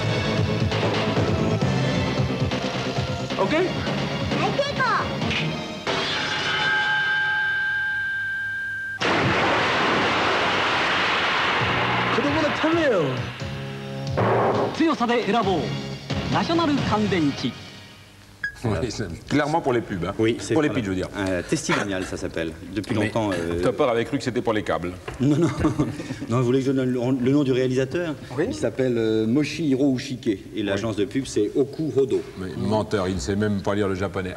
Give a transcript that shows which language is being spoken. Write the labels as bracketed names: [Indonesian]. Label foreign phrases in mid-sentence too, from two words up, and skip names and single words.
[English] OK? OK! [Japanese] 強さで選ぼうナショナル乾電池。 [French] Oui, clairement pour les pubs. Hein. Oui, c'est pour les piles, je veux dire. Testimonial, ça s'appelle. Depuis longtemps. Topper avait cru que c'était pour les câbles. Non, non. Non, vous voulez que je donne le nom du réalisateur? Oui. Il s'appelle Moshihiro Ushike. Et l'agence de pub, c'est Okuhodo. Mais menteur, il ne sait même pas lire le japonais.